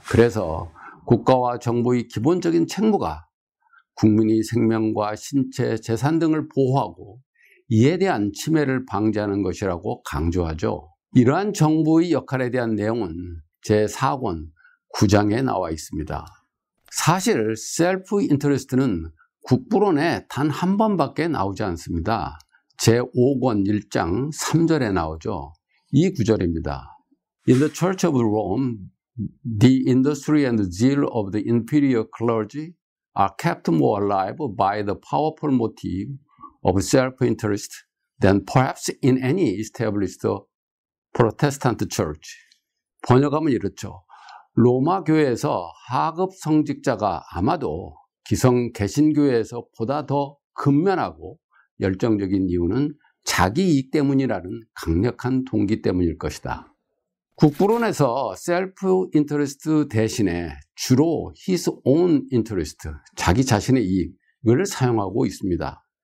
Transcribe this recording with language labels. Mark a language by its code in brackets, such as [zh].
[ko] 그래서 국가와 정부의 기본적인 책무가 국민의 생명과 신체, 재산 등을 보호하고 이에 대한 침해를 방지하는 것이라고 강조하죠. 이러한 정부의 역할에 대한 내용은 제4권 9장에 나와 있습니다. 사실 셀프 인터레스트는 국부론에 단 한 번밖에 나오지 않습니다. 제5권 1장 3절에 나오죠. 이 구절입니다. [en] In the Church of Rome, the industry and zeal of the inferior clergy are kept more alive by the powerful motive of self-interest than perhaps in any established Protestant church. [ko] 번역하면 이렇죠. 로마 교회에서 하급 성직자가 아마도 기성 개신교회에서 보다 더 근면하고 열정적인 이유는 자기 이익 때문이라는 강력한 동기 때문일 것이다. 국부론에서 셀프 인터레스트 대신에 주로 [en] his own interest, [ko] 자기 자신의 이익을 사용하고 있습니다.